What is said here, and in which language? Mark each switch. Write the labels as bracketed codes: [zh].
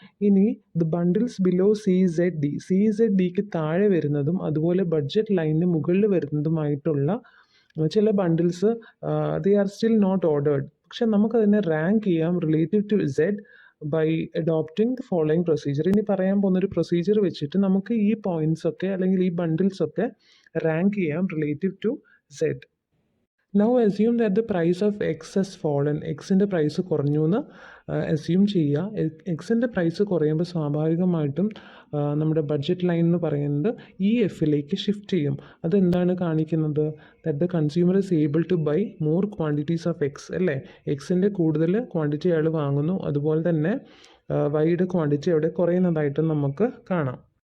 [ml] ഇനി the bundles below CZDക്ക് താഴെ വരുന്നതും അതുപോലെ ബഡ്ജറ്റ് ലൈനിന് മുകളിൽ വരുന്നതുമായിട്ടുള്ള ചില bundles [en] They are still not ordered. [ml] പക്ഷെ നമുക്കതിനെ റാങ്ക് ചെയ്യാം [en] Relative to Z by adopting the following procedure. [ml] ഇനി പറയാൻ പോകുന്നൊരു പ്രൊസീജിയർ വെച്ചിട്ട് നമുക്ക് ഈ പോയിന്റ്സ് ഒക്കെ അല്ലെങ്കിൽ ഈ ബണ്ടിൽസ് ഒക്കെ റാങ്ക് ചെയ്യാം relative to Z. [en] Now assume that the price of X has fallen. [ml] Xൻ്റെ price കുറഞ്ഞു എന്ന് അസ്യൂം ചെയ്യുക. എക്സിൻ്റെ പ്രൈസ് കുറയുമ്പോൾ സ്വാഭാവികമായിട്ടും നമ്മുടെ ബഡ്ജറ്റ് ലൈൻ എന്ന് പറയുന്നത് ഈ എഫിലേക്ക് ഷിഫ്റ്റ് ചെയ്യും. അതെന്താണ് കാണിക്കുന്നത്? [en] that the consumer is able to buy more quantities of X [ml] അല്ലേ. എക്സിൻ്റെ കൂടുതൽ ക്വാണ്ടിറ്റി അയാൾ വാങ്ങുന്നു, അതുപോലെ തന്നെ വൈയുടെ ക്വാണ്ടിറ്റി അവിടെ കുറയുന്നതായിട്ട് നമുക്ക് കാണാം.